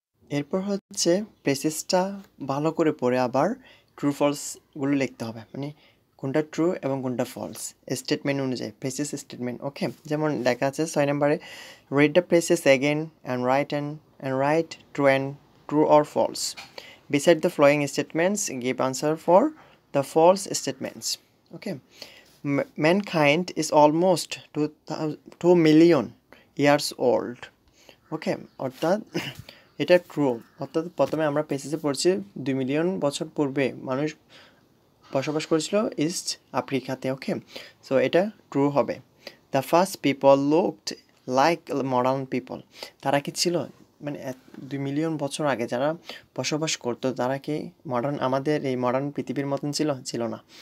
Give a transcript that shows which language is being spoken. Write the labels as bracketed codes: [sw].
[bn] এরপর হচ্ছে প্রেসিসটা ভালো করে পড়ে আবার ট্রু ফলসগুলো লিখতে হবে, মানে কোনটা ট্রু এবং কোনটা ফলস স্টেটমেন্ট অনুযায়ী, প্রেসিস স্টেটমেন্ট, ওকে। যেমন লেখা আছে 6 নম্বরে [en] Read the precis again and write true or false. Beside the following statements, give answer for the false statements. Okay. Mankind is almost 2 million years old. [bn] Okay. অর্থাৎ এটা true. অর্থাৎ প্রথমে আমরা পেসিসে পড়ছি 2 মিলিয়ন বছর পূর্বে মানুষ বসবাস করেছিল ইস্ট আফ্রিকাতে, ওকে। সো এটা ট্রু হবে। [en] The first people looked like modern people. [bn] তারা কি ছিল, মানে 2 মিলিয়ন বছর আগে যারা বসবাস করতো তারা কি আমাদের এই মডার্ন পৃথিবীর মতন ছিল না।